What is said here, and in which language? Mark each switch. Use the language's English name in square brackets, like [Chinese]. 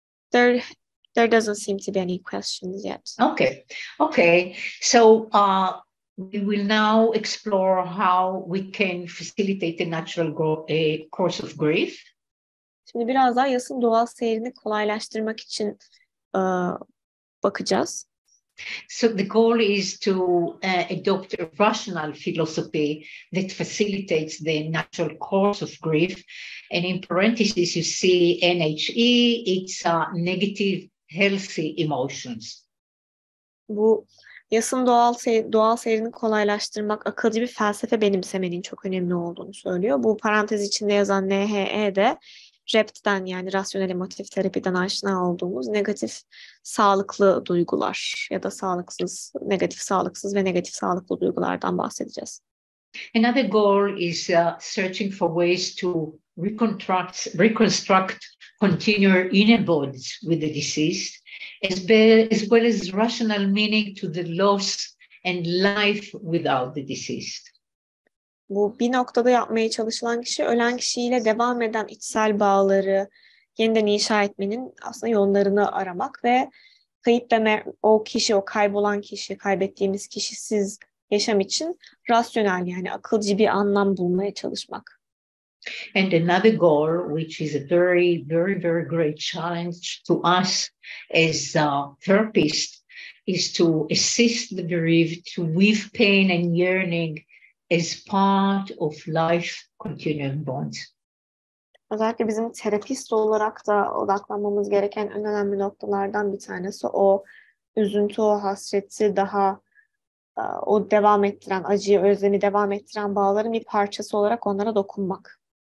[English] There doesn't seem to be any questions yet. Okay. So we will now explore how we can facilitate the natural course of grief. [Turkish] Şimdi biraz daha yasın doğal seyrini kolaylaştırmak için bakacağız. [English] So the goal is to adopt a rational philosophy that facilitates the natural course of grief. And in parentheses, you see NHE, it's negative, healthy emotions. [Turkish] Bu yasın doğal seyrini kolaylaştırmak, akılcı bir felsefe benimsemenin çok önemli olduğunu söylüyor. Bu parantez içinde yazan NHE de REPT'den yani rasyonel emotif terapiden aşina olduğumuz negatif sağlıklı duygular ya da sağlıksız, negatif sağlıksız ve negatif sağlıklı duygulardan bahsedeceğiz. [English] Another goal is searching for ways to reconstruct continual inner bonds with the deceased, as well as rational meaning to the loss and life without the deceased. [Turkish] Bu bir noktada yapmaya çalışılan kişi ölen kişiyle devam eden içsel bağları yeniden inşa etmenin aslında yollarını aramak ve kayıp ve o kişi, o kaybolan kişi, kaybettiğimiz kişisiz yaşam için rasyonel yani akılcı bir anlam bulmaya çalışmak. [English] And another goal, which is a very, very, very great challenge to us as therapists, is to assist the bereaved to weave pain and yearning as part of life continuum bonds. [Turkish] Özellikle bizim terapist olarak da odaklanmamız gereken en önemli noktalardan bir tanesi o üzüntü, o hasreti daha o devam ettiren, acıyı, özlemi devam ettiren bağların bir parçası olarak onlara dokunmak.